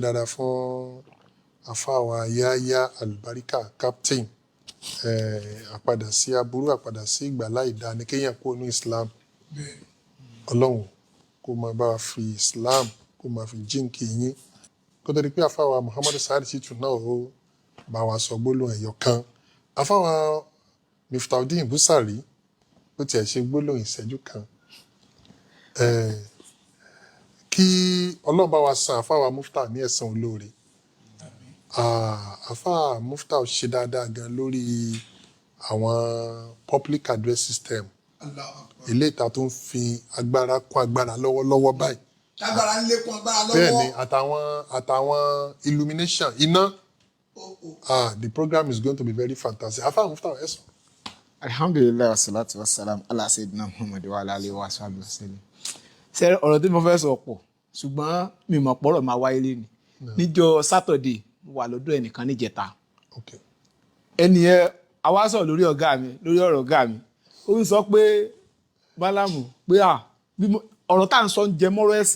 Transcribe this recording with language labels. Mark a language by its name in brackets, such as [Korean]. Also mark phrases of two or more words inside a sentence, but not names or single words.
[Yoruba] dáadáa fún àfáà wa Yahya Albarika captain àpadà sí aburú àpadà sí ìgbàlá ìdá ní kéèyàn kó ní Islam Ọlọ́run kó máa bá wa fi Islam kó máa fi jíǹkì yín kó tó di pé àfáà wa Muhammadu Saheed Shittu náà ó bá wa sọ gbólóhùn ẹ̀yọ̀ kan àfáà wa Miftahudeen Busari ó tiẹ̀ ṣe gbólóhùn ìṣẹ́jú kan kí Ọlọ́run bá wa san àfáà wa Muftah ní ẹ̀san olóore àfáà Muftah ṣe dáadáa gan lórí àwọn [English] public address system [Yoruba] ilé ìta tó ń fi agbára kún agbára lọ́wọ́lọ́wọ́ báyìí Agbára ń lékún agbára lọ́wọ́. bẹ́ẹ̀ ni àtàwọn illumination iná [English] the program is going to be very fantastic [Yoruba] àfáà Muftah ẹ̀sán. [Arabic] الحمد لله والصلاة والسلام على سيدنا محمد وعلى آله وصحبه وسلم. [Yoruba] Ṣé ọ̀rọ̀ tí mo fẹ́ sọ pọ̀ ṣùgbọ́n mi mọ̀ pọ̀rọ̀ máa wáyé lé ní. Níjọ́ Saturday mo wà lọ́dọ̀ ẹnìkan níjẹta. Ẹni yẹn àwa sọ lórí ọ̀rọ̀ ọ̀gá mi. Ó ń sọ pé Malamu pé ọ̀rọ̀ tá à ń sọ ń jẹ mọ́rọ̀ ẹ̀sìn.